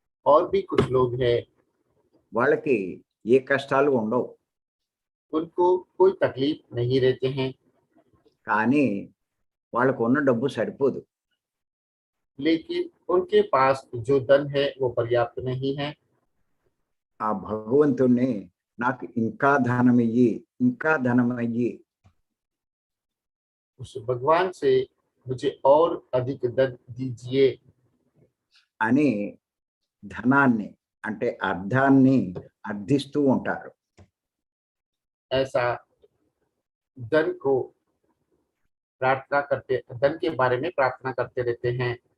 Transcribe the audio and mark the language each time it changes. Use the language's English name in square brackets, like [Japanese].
[Hindi] और भी कुछ लोग हैं, [Telugu] వాళ్ళకి ఏ కష్టాలు ఉండవు, [Hindi] उनको कोई तकलीफ नहीं रहते हैं, [Telugu] కానీ వాళ్ళకు ఉన్న డబ్బు సరిపోదు. [Hindi] लेकिन उनके पास जो धन है वो पर्याप्त नहीं है। [Telugu] ఆ భగవంతుణ్ణి నాకు ఇంకా ధనమియ్యి, ఇంకా ధనమయ్యి [Hindi] उस भगवान से मुझे और अधिक धन दीजिए [Telugu] అని ధనాన్ని అంటే అర్థాన్ని అర్థిస్తూ ఉంటారు. [Hindi] ऐसा धन को प्रार्थना करते, धन के बारे में प्रार्थना करते रहते हैं।